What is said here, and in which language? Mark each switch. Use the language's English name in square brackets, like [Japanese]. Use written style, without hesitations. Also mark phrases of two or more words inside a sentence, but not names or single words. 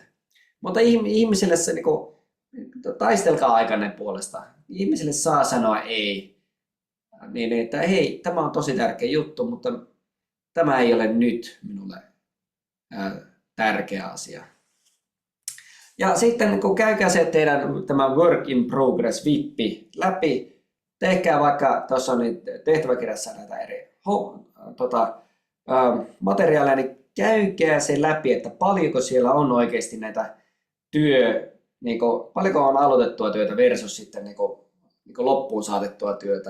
[Finnish] Mutta ihmisille se taistelkaa aikanne puolesta. Ihmisille saa sanoa ei. Niin, että hei, tämä on tosi tärkeä juttu, mutta tämä ei ole nyt minulle tärkeä asia. Ja sitten kun käykää se teidän tämä [English] work in progress [Finnish] vippi läpi, tehkää vaikka tuossa on tehtäväkirjassa näitä eri materiaaleja, niin käykää se läpi, että paljonko siellä on oikeasti näitä niin kuin, paljonko on aloitettua työtä versus sitten niin kuin loppuun saatettua työtä.